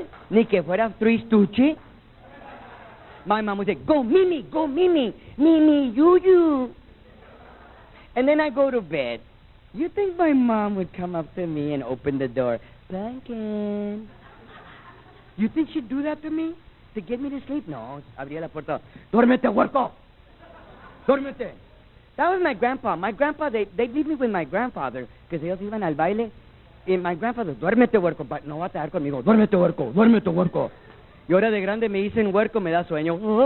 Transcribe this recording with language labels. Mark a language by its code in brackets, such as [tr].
[es] Ni que fuera Three Stooges. [en] My mom would say, go Mimi, go Mimi. Mimi, you. And then I go to bed. You think my mom would come up to me and open the door? Pumpkin. You think she'd do that to me? To get me to sleep? No, [es] abría la puerta. Duérmete, huerco. Duérmete. [en] That was my grandpa. My grandpa, they'd leave me with my grandfather, because [es] ellos iban al baile. Y [en] my grandfather, [es] duérmete, huerco. No va a estar conmigo. Duérmete, huerco. Y ahora de grande me dicen huerco, me da sueño.